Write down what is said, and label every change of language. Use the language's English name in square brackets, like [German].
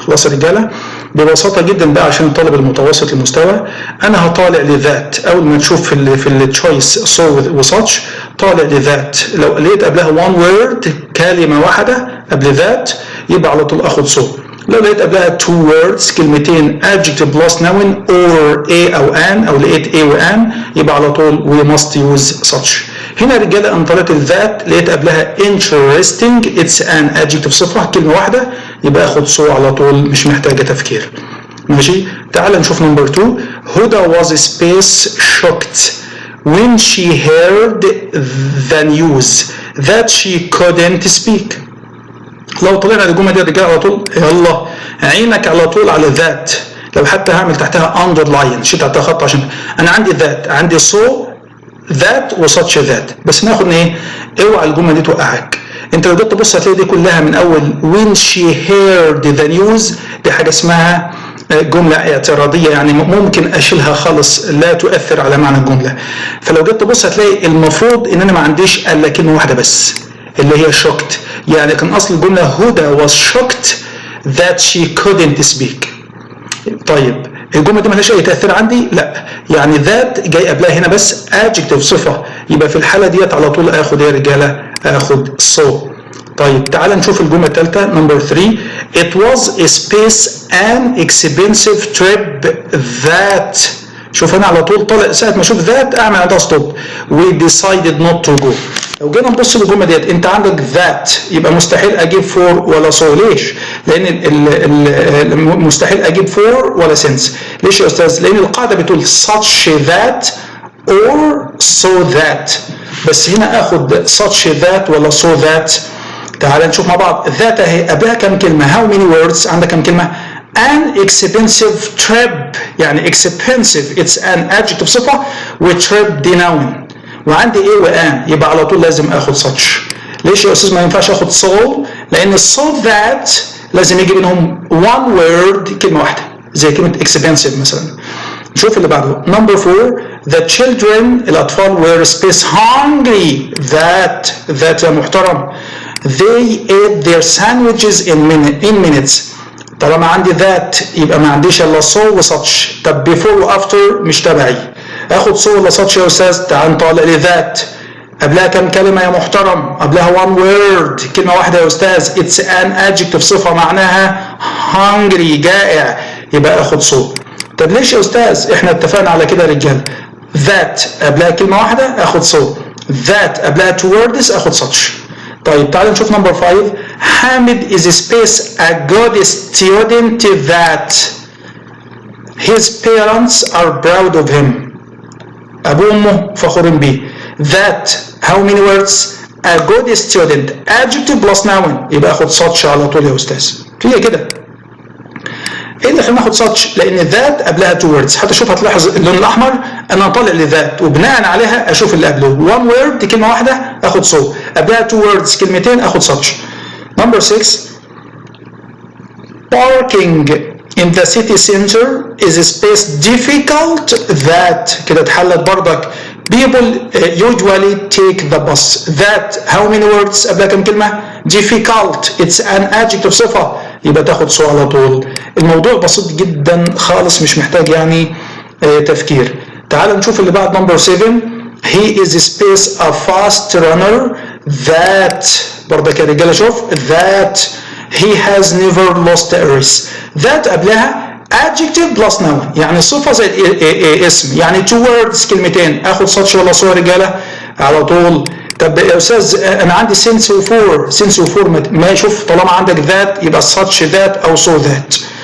[Arabic] خلاص يا رجالة؟ ببساطة جدا بقى عشان الطالب المتوسط المستوى انا هطالع لذات. اول ما تشوف في التشويس so وsuch طالع لذات، لو لقيت قبلها [English] one word [Arabic] كلمة واحدة قبل ذات يبقى على طول اخد so. لو لقيت قبلها [English] two words كلمتين adjective plus noun or a او an او لقيت a و an [Arabic] يبقى على طول [English] we must use such. [Arabic] هنا رجاله انا طلعت الذات لقيت قبلها interesting [English] it's an adjective [Arabic] صفه كلمه واحده يبقى اخد so على طول مش محتاجه تفكير. ماشي. تعال نشوف نمبر 2. [English] Huda was space shocked when she heard the news that she couldn't speak. [Arabic] لو طلعنا الجمله دي يا رجاله على طول يلا عينك على طول على ذات. لو حتى هعمل تحتها underline شيل تحتها خط عشان انا عندي ذات عندي so that وsuch that. بس ناخد ايه؟ اوعى الجمله دي توقعك. انت لو جيت تبص هتلاقي دي كلها من اول [English] when she heard the news [Arabic] دي حاجه اسمها جمله اعتراضيه، يعني ممكن اشيلها خالص لا تؤثر على معنى الجمله. فلو جيت تبص هتلاقي المفروض ان انا ما عنديش الا كلمه واحده بس اللي هي shocked، يعني كان اصل الجمله هدى [English] was shocked that she couldn't speak. [Arabic] طيب الجمله دي مالهاش اي تاثير عندي؟ لا، يعني ذات جاي قبلها هنا بس adjective صفه، يبقى في الحاله ديت على طول اخد ايه يا رجاله؟ اخد so. طيب تعال نشوف الجمله الثالثه نمبر 3. [English] it was a space an expensive trip that. [Arabic] شوف انا على طول طالع ساعه ما اشوف ذات اعمل عندها ستوب. [English] we decided not to go. [Arabic] لو جينا نبص للجمله ديت انت عندك ذات يبقى مستحيل اجيب فور ولا سو. ليش؟ لان مستحيل اجيب فور ولا سنس. ليش يا استاذ؟ لان القاعده بتقول [English] such that or so that، [Arabic] بس هنا اخد such that ولا so that. تعال نشوف مع بعض. ذات اهي قبلها كم كلمه؟ [English] how many words؟ [Arabic] عندك كم كلمه؟ [English] an expensive trip، [Arabic] يعني [English] expensive it's an adjective [Arabic] صفه وtrip دي noun وعندي ايه وان يبقى على طول لازم اخد such. ليش يا استاذ ما ينفعش اخد so؟ لان so that لازم يجي بينهم [English] one word [Arabic] كلمه واحده زي كلمه expensive مثلا. نشوف اللي بعده نمبر 4. [English] the children الاطفال were space hungry that [Arabic] يا محترم [English] they ate their sandwiches in minutes. [Arabic] طالما عندي that يبقى ما عنديش الا so وsuch. طب before وافتر مش تبعي، اخد so ولا such يا استاذ؟ تعال نطالع لي that قبلها كم كلمه يا محترم؟ قبلها [English] one word [Arabic] كلمه واحده يا استاذ [English] it's an adjective [Arabic] صفه معناها hungry جائع يبقى اخد so. طب ليش يا استاذ؟ احنا اتفقنا على كده يا رجاله that قبلها كلمه واحده اخد so، that قبلها [English] two words [Arabic] اخد such. طيب تعال نشوف نمبر 5. [English] Hamid is space a good student that his parents are proud of him. [Arabic] أبوه وأمه فخورين بيه. [English] that how many words؟ a good student adjective plus noun يبقى اخد such [Arabic] على طول يا استاذ. هي كده. ايه اللي خلينا ناخد such؟ لان ذات قبلها [English] two words. [Arabic] حتى شوف هتلاحظ اللون الاحمر انا طالع لذات وبناء عليها اشوف اللي قبله. [English] one word [Arabic] كلمه واحده اخد so، قبلها [English] two words [Arabic] كلمتين اخد such. [English] number 6 parking in the city center is a space difficult that [Arabic] كده اتحلت بردك. [English] people usually take the bus. that how many words [Arabic] قبلها كم كلمة؟ [English] difficult it's an adjective [Arabic] صفة يبقى تاخد [English] so على طول. [Arabic] الموضوع بسيط جدا خالص مش محتاج يعني تفكير. [English] تعال نشوف اللي بعد number 7 he is a space a fast runner that [Arabic] بردك يا رجالة شوف [English] that he has never lost a race. [Arabic] that قبلها [English] adjective plus noun [Arabic] يعني صفة زي اسم يعني [English] two words [Arabic] كلمتين اخد such ولا so يا رجالة على طول. طب يا استاذ انا عندي since وفور since وفور ما شوف طالما عندك that يبقى such that او so that.